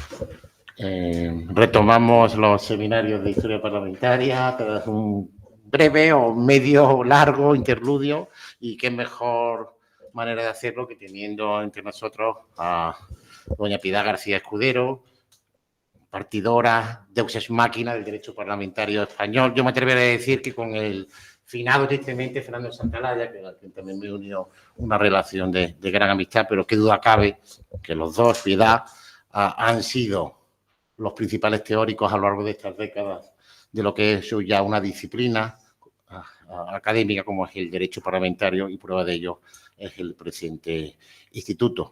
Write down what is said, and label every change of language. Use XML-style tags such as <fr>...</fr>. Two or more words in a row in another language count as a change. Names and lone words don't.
<es>Retomamos los seminarios de historia parlamentaria tras un breve o medio largo interludio, y qué mejor manera de hacerlo que teniendo entre nosotros a doña Piedad García Escudero, partidora,</es> <la>deus ex machina</la> <es>del derecho parlamentario español. Yo me atrevería a decir que con el finado tristemente Fernando Santalaya, que también me unió una relación de gran amistad, pero qué duda cabe que los dos, Piedad, han sido los principales teóricos a lo largo de estas décadas de lo que es ya una disciplina académica como es el derecho parlamentario, y prueba de ello es el presente instituto.</es>